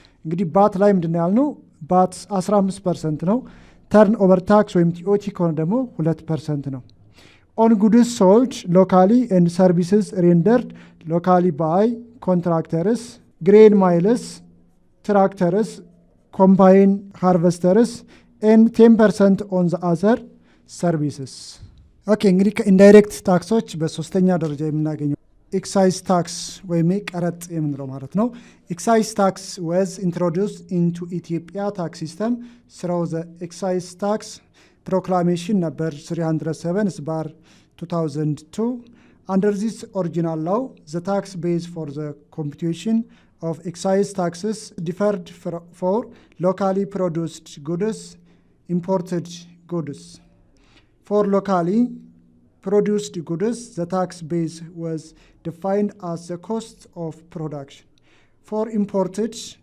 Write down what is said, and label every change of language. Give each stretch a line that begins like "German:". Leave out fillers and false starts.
English: እንግዲህ ባት ላይ ምንድን ያልነው ባት 15% ነው። turnover tax ወይም ቲኦቲ ከሆነ ደግሞ 2% ነው። on goods sold locally and services rendered locally by contractors, grain millers, tractors, combine harvesters and 10% on the other services.
Amharic: ኦኬ እንግዲህ ከኢንዳይሬክት ታክሶች በሶስተኛ ደረጃ የምናገኘው ኤክሳይዝ ታክስ ወይም ቀረጥ የምንለው ማለት ነው። ኤክሳይዝ ታክስ was introduced into Ethiopia tax system through the excise tax proclamation number 307/2002.
English: Under this original law, the tax base for the computation of excise taxes differed for locally produced goods, imported goods. For locally produced goods, the tax base was defined as the cost of production. For imported